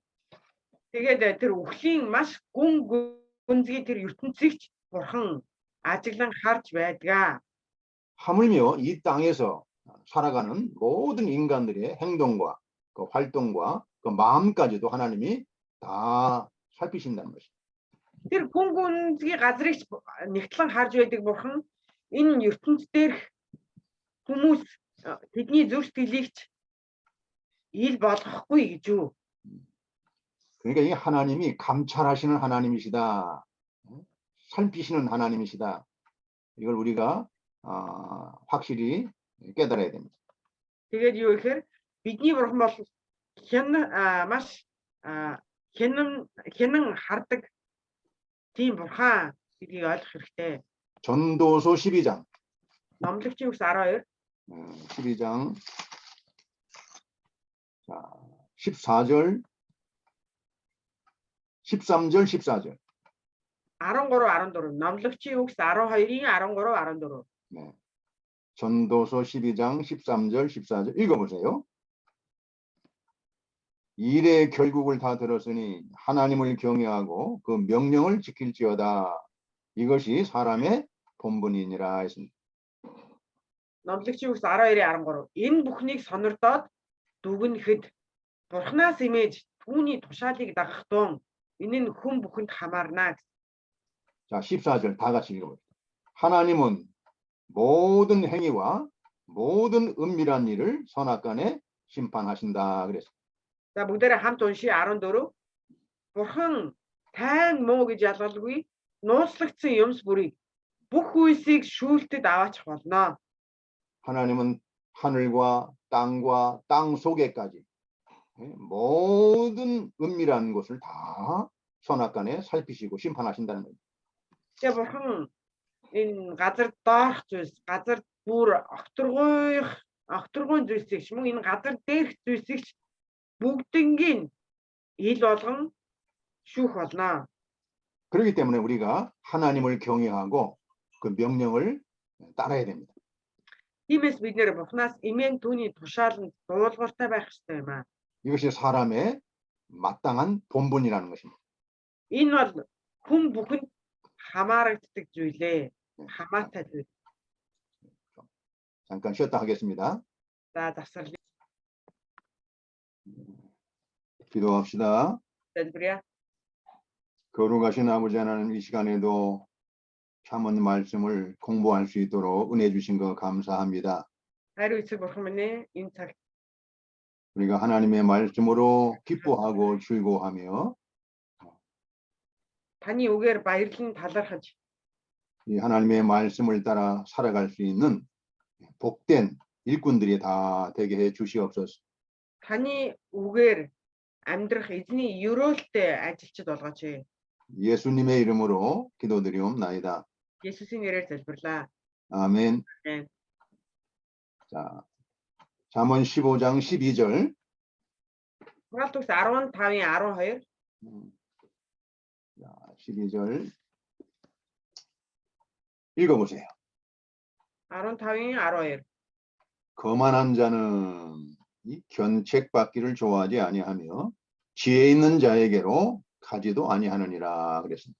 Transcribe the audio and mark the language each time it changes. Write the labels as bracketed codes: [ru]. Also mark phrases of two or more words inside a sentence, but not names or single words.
[mn] Тэгээд тэр үхлийн маш гүн гүнзгий тэр ертөнцийг ч бурхан ажиглан харж байдаг. [ko] 하물며 이 땅에서 살아가는 모든 인간들의 행동과 그 활동과 그 마음까지도 하나님이 다 살피신다는 것입니다. [mn] Тэр гүн гүнзгий газрыг ч нэгтлэн харж байдаг бурхан энэ ертөнц дээрх хүмүүс тэдний зүрх сэтгэлийг ч ил болгохгүй гэж юу. [ko] 그러니까 이 하나님이 감찰하시는 하나님이시다. 살피시는 하나님이시다. 이걸 우리가 확실히 깨달아야 됩니다. [mn] Тэгээд юу гэхээр бидний бурхан бол маш хянан хардаг тийм бурхан гэдгийг ойлгох хэрэгтэй. [ko] 전도서 12장. [mn] Номлогчийн үгс 12. [ko] 12장. 자, 14절. 13절, 14절. 13, 14. [mn] Номлогчийн үгс 12-ийн 13, 14. [ko] 네. 전도서 12장 13절 14절 읽어보세요. 일의 결국을 다 들었으니 하나님을 경외하고 그 명령을 지킬지어다. 이것이 사람의 본분이니라 했습니다. [mn] Номлогчийн үгс 12-ийн 13. Энэ бүхнийг сонирдоод дүгнэхэд бурхнаас имэж түүний тушаалыг дагах тун энэ нь хүн бүхэнд хамаарна. [ko] 자, 14절 다 같이 읽어봅시다. 하나님은 모든 행위와 모든 은밀한 일을 선악간에 심판하신다 그랬습니다. [mn] За бүгдээрээ хамт уншия 14. Бурхан тайн муу гэж ялгалгүй нууцлагдсан юмс бүрийг бүх үйлсийг шүүлтэд аваачих болно. [ko] 하나님은 하늘과 땅과 땅 속에까지 모든 은밀한 것을 다 선악간에 살피시고 심판하신다는 거예요. [mn] Тэгээ бурхан энэ газар доорх зүйлс, газар бүр огторгуйн зүйлсийг ч мөн энэ газар дээрх зүйлсийг ч бүгднийг ил болгон шүүх болно. [ko] 그렇기 때문에 우리가 하나님을 경외하고 그 명령을 따라야 됩니다. [mn] Тиймээс бид нэр бурхнаас имэн түүний тушааланд дуулууртай байх ёстой юм аа. [ko] 이것이 사람의 마땅한 본분이라는 것입니다. [mn] Энэ бол хүн бүхэнд хамаарагддаг зүйлээ. Хамаатай зүйл. [ko] 잠깐 쉬었다 하겠습니다. [mn] За завсарлаа. [ko] 기도합시다. [mn] Залбирая. [ko] 거룩하신 아버지 하나님, 이 시간에도 참은 말씀을 공부할 수 있도록 은혜 주신 거 감사합니다. [mn] Хайр эцэг бурхан минь энэ цаг [ko] 우리가 하나님의 말씀으로 기뻐하고 즐거워하며 [mn] Таны үгээр баярлан талархаж [ko] 이 하나님의 말씀을 따라 살아갈 수 있는 복된 일꾼들이 다 되게 해 주시옵소서. [mn] таны үгээр амьдрах эзний ёроолтой ажилчид болгооч. [ko] 예수님의 이름으로 기도드리옵나이다. [mn] Есүсийн нэрээр залбирлаа. [ko] 아멘. 아멘. 자, 잠언 15장 12절. [mn] Сургаалт төгс 15-ийн 12. [ko] 자, 12절 읽어보세요. [mn] 15-ийн 12. [ko] 거만한 자는 이 견책받기를 좋아하지 아니하며 지혜 있는 자에게로 가지도 아니하느니라 그랬습니다.